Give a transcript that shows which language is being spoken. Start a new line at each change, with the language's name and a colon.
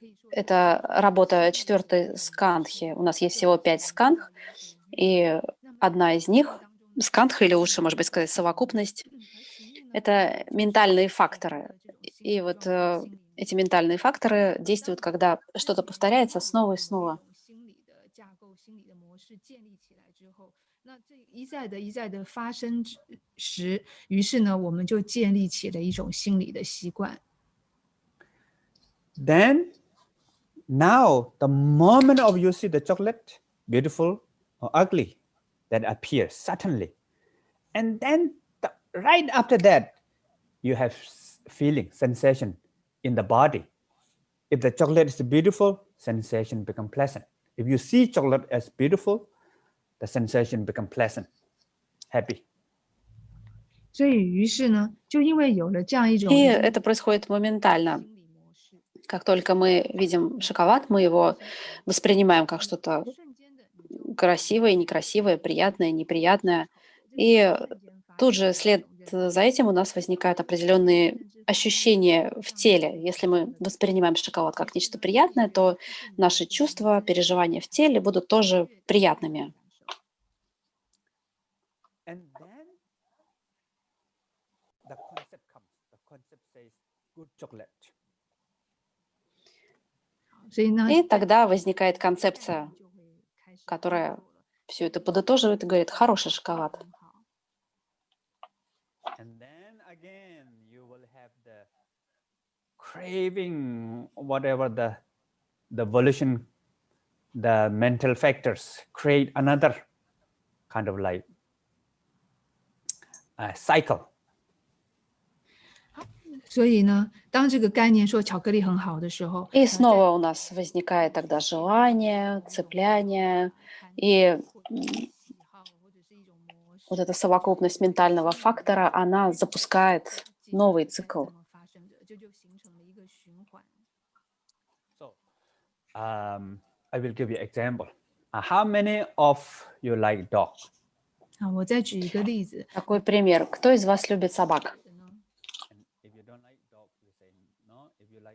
Russian: Это работа 4-й скандхи. У нас есть всего 5 скандх, и одна из них, скандха, или лучше, может быть, сказать, совокупность, это ментальные факторы. И вот эти ментальные факторы действуют, когда что-то повторяется снова и снова.
Chinese: 心理的架构、心理的模式建立起来之后，那这一再的发生时，于是呢，我们就建立起了一种心理的习惯。
English: Then, now, the moment of you see the chocolate, beautiful or ugly, that appears suddenly. And then, right after that, you have feeling, sensation in the body. If the chocolate is beautiful, sensation become pleasant. If you see chocolate as beautiful, the sensation become pleasant, happy.
Chinese: 所以于是呢，就因为有了这样一种
Russian: И это происходит моментально.
Chinese: 心理模式，
Russian: Как только мы видим шоколад, мы его воспринимаем как что-то
Chinese: 瞬间的你就
Russian: красивое, некрасивое, приятное, неприятное. И тут же вслед за этим у нас возникают определенные ощущения в теле. Если мы воспринимаем шоколад как нечто приятное, то наши чувства, переживания в теле будут тоже приятными.
English: And then the concept comes. The concept says good chocolate.
Chinese: 所以呢，
Russian: И тогда возникает концепция,
Chinese: 就会开始
Russian: которая все это подытоживает и говорит «хороший шоколад».
Chinese: 很好。
English: And then again, you will have the craving, whatever the volition, the mental factors create another kind of like a cycle.
Chinese: 所以呢，当这个概念说巧克力很好的时候，
Russian: И снова у нас возникает тогда желание, цепляние, и
Chinese: 喜好或者是一种模式
Russian: вот эта совокупность ментального фактора, она запускает новый цикл.
Chinese: 这么发生着，这就形成了一个循环。
English: So I will give you example. How many of you like dog?
Chinese: 我再举一个例子，
Russian: Такой пример. Кто из вас любит собак?
English: And if you don't like dog, you say no. If